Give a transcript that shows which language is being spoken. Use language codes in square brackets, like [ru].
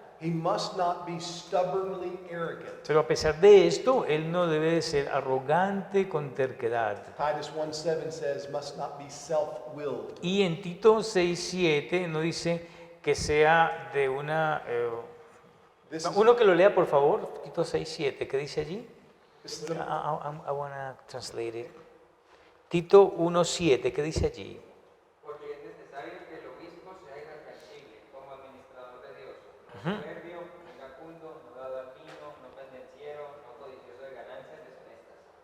[en] He must not be stubbornly arrogant. [es] Pero a pesar de esto, él no debe de ser arrogante con terquedad. [en] Titus 1:7 says, must not be self-willed. [es] Y en Tito 6:7 no dice que sea de una... [en] This is, [es] uno que lo lea, por favor, Tito 6:7, ¿qué dice allí? [en] this is the, I want to translate it. Tito 1:7, ¿qué dice allí? [es] Porque es necesario que el obispo sea irreprensible como administrador de Dios, no soberbio, iracundo, no dado al vino, no pendenciero, no codicioso de ganancias deshonestas.